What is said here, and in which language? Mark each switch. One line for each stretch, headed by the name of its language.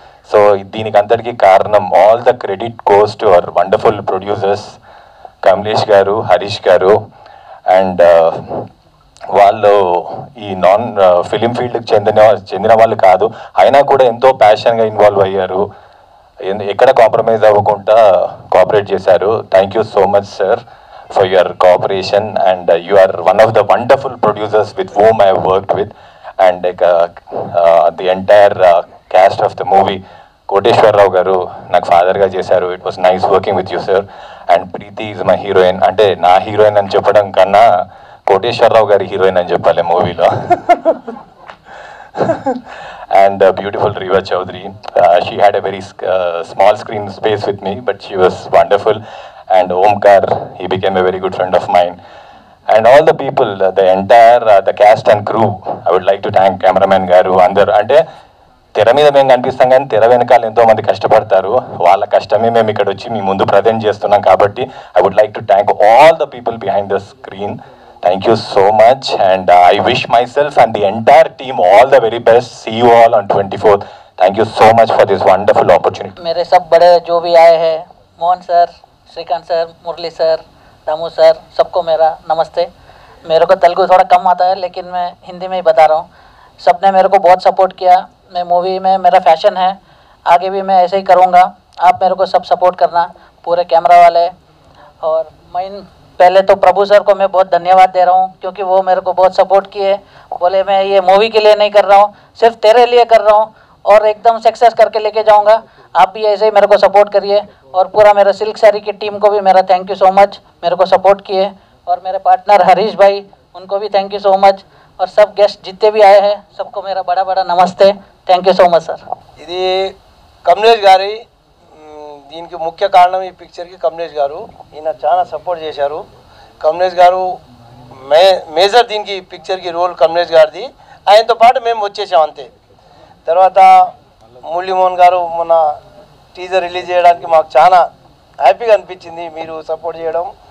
Telugu: So దీనికి అందరికీ కారణం,
English: All the credit goes to our wonderful producers Kamlesh garu, Harish garu.
Telugu: అండ్ వాళ్ళు ఈ నాన్ ఫిలిం ఫీల్డ్కి చెందిన వాళ్ళు కాదు, అయినా కూడా ఎంతో ప్యాషన్గా ఇన్వాల్వ్ అయ్యారు, ఎక్కడ కాంప్రమైజ్ అవ్వకుండా కోఆపరేట్ చేశారు.
English: Thank you so much sir for your cooperation, and you are one of the wonderful producers with whom I have worked with, and the entire cast of the movie. Koteshwar Rao garu
Telugu: నాకు father గా చేశారు.
English: It was nice working with you sir. And Preeti is my heroine.
Telugu: అంటే నా heroine అని చెప్పడం కన్నా కోటేశ్వర్ రావు గారి heroine అని చెప్పాలి మూవీలో.
English: And beautiful Riva Chaudhary, she had a very small screen space with me, but she was wonderful. And Omkar, he became a very good friend of mine. And all the people, the entire the cast and crew, I would like to thank cameraman garu, andaru.
Telugu: Ante తెర మీద మేము కనిపిస్తాం కానీ తెర వెనకాల ఎంతో మంది కష్టపడతారు, వాళ్ళ కష్టమే మేము ఇక్కడ వచ్చి మీ ముందు ప్రజెంట్ చేస్తున్నాం. కాబట్టి
English: I would like to thank all the people behind the screen. Thank you so much, and I wish myself and the entire team all the very best. See you all on 24th. Thank you so much for this wonderful opportunity.
Hindi: मेरे सब बड़े जो भी आए हैं, Mohan sir, Shrikant sir, मुरली sir, Damu sir, सबको मेरा नमस्ते. मेरे को तेलुगु थोड़ा कम आता है, लेकिन मैं हिंदी में ही बता रहा हूँ. सबने मेरे को बहुत सपोर्ट किया. मैं मूवी में, मेरा फैशन है, आगे भी मैं ऐसे ही करूँगा. आप मेरे को सब सपोर्ट करना, पूरे कैमरा वाले. और मैं पहले तो प्रभु सर को मैं बहुत धन्यवाद दे रहा हूँ, क्योंकि वो मेरे को बहुत सपोर्ट किए. बोले मैं ये मूवी के लिए नहीं कर रहा हूँ, सिर्फ तेरे लिए कर रहा हूँ और एकदम सक्सेस करके लेके जाऊँगा. आप भी ऐसे ही मेरे को सपोर्ट करिए. और पूरा मेरा सिल्क साड़ी की टीम को भी मेरा
English: thank you so much,
Hindi: मेरे को सपोर्ट किए. और मेरे पार्टनर हरीश भाई, उनको भी
English: Thank you so much.
Hindi: और सब गेस्ट जितने भी आए हैं, सबको मेरा बड़ा बड़ा नमस्ते.
English: Thank you so much sir.
Telugu: ఇది కమలేష్ గారి, దీనికి ముఖ్య కారణం ఈ పిక్చర్కి కమలేష్ గారు. ఈయన చాలా సపోర్ట్ చేశారు. కమలేష్ గారు మేజర్ దీనికి పిక్చర్కి రోల్ కమలేష్ గారిది. ఆయనతో పాటు మేము వచ్చేసాం అంతే. తర్వాత మురళీమోహన్ గారు మొన్న టీజర్ రిలీజ్ చేయడానికి మాకు చాలా హ్యాపీగా అనిపించింది, మీరు సపోర్ట్ చేయడం.